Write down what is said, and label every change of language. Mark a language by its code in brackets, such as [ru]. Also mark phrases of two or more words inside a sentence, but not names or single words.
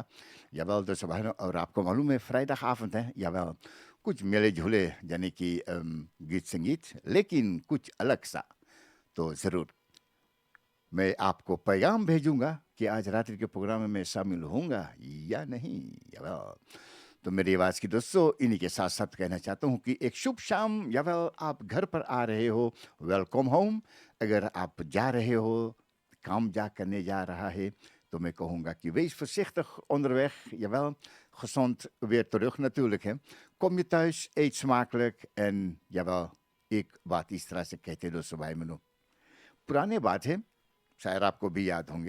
[hi] जवाल दोस्तों भाई बहनों, और आपको मालूम है फ्राइडे हाफंड है, जवाल कुछ मेले झूले यानी कि गीत संगीत, लेकिन कुछ अलग सा तो ज़रूर मैं आपको पैगाम भेजूंगा कि आज रात्रि के प्रोग्राम में मैं शामिल होऊंगा या नहीं। तो मेरी आवाज़ की दोस्तों इन्हीं के साथ साथ कहना चाहता हूँ कि एक शुभ शाम। या आप घर पर आ रहे हो, [en] welcome home. [hi] अगर आप जा रहे हो, काम करने जा रहा है, तो मैं कहूँगा कि [nl] wees voorzichtig onderweg. Jawel, gezond weer terug natuurlijk. Hè. Kom je thuis, eet smakelijk en jawel, [hi] एक बात इस तरह से कहते हैं दोस्तों भाई बहनों, पुराने बात है, शायद आपको भी याद होंगे।